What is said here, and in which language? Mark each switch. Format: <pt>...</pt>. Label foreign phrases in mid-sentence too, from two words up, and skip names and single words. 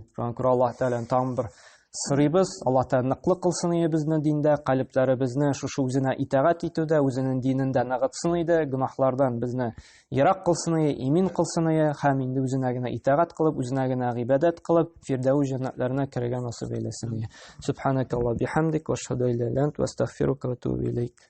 <tt>Шуңа күрә Аллаһ Тәгаләнең тагын бер сорыйбыз, Аллаһ Тәгалә ныклы кылсын безне диндә, калебләребезне шушы үзенә итагать итүдә, үзенең динендә ныгытсын иде, гынахлардан безне ерак кылсын, имин кылсын, һәм инде үзенә генә итагать кылып, үзенә генә гыйбадәт кылып, фирдәүс җәннәтләренә керергә насыйп әйләсен.</tt> <ar>سبحانك اللهم بحمدك وأشهد أن لا إله إلا أنت وأستغفرك وأتوب إليك.</ar>